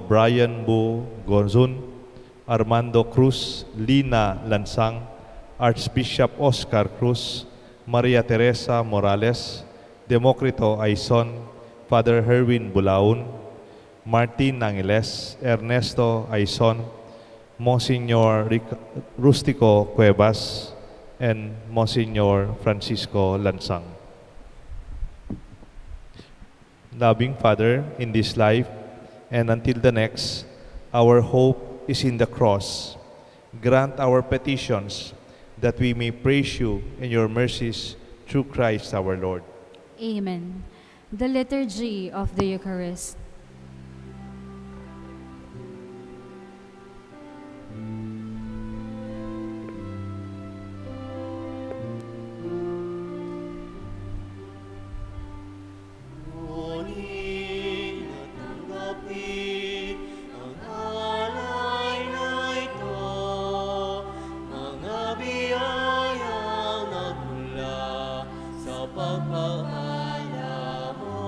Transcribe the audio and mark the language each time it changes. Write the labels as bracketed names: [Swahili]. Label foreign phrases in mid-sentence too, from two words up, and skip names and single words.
[English] Brian Bu Gonzun, Armando Cruz, Lina Lansang, Archbishop Oscar Cruz, Maria Teresa Morales, Democrito Aison, Father Herwin Bulaun, Martin Angeles, Ernesto Aison, Monsignor Rustico Cuevas, and Monsignor Francisco Lansang. Loving Father, in this life and until the next, our hope is in the cross. Grant our petitions that we may praise you in your mercies through Christ our Lord. Amen. The Liturgy of the Eucharist. [Filipino] Ngunit natanggapin ang alay na ito, mga biyayang nagmula sa pagpapala mo.